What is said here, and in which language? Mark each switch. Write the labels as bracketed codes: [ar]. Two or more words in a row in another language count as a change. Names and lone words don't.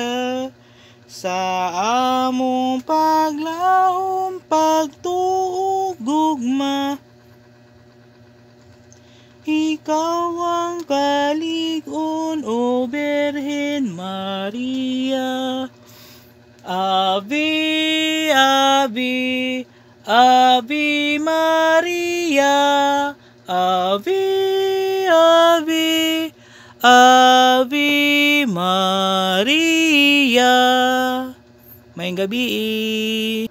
[ceb] Sa among paglaom, pagtuog gugma, ikaw ang kalig-on, O Birhen Maria. [la] Ave, Ave, Ave Maria, Ave, Ave, Ave Maria. [ceb] Maayong gabi.